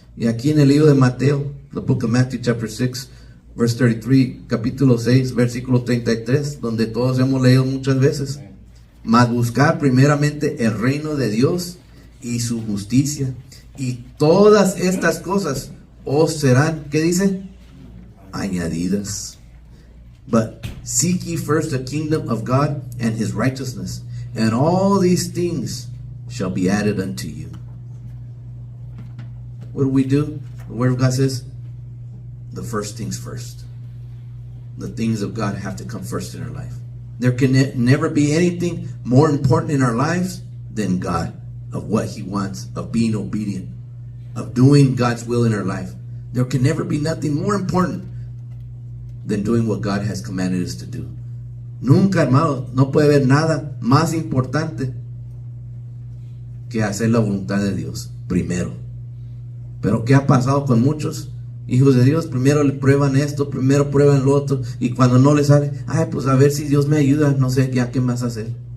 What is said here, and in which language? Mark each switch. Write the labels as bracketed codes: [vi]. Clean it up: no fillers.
[es] Y aquí en el libro de Mateo, [en] the book of Matthew chapter 6, verse 33, [es] capítulo 6, versículo 33, donde todos hemos leído muchas veces. Mas buscar primeramente el reino de Dios y su justicia, y todas estas cosas os serán, ¿qué dice? Añadidas. [en] But seek ye first the kingdom of God and his righteousness, and all these things shall be added unto you. What do? The word of God says, the first things first. The things of God have to come first in our life. There can never be anything more important in our lives than God, of what he wants, of being obedient, of doing God's will in our life. There can never be nothing more important than doing what God has commanded us to do. [es] Nunca, hermano, no puede haber nada más importante que hacer la voluntad de Dios primero. Pero ¿qué ha pasado con muchos hijos de Dios? Primero le prueban esto, primero prueban lo otro, y cuando no les sale, pues a ver si Dios me ayuda, no sé ya qué más hacer.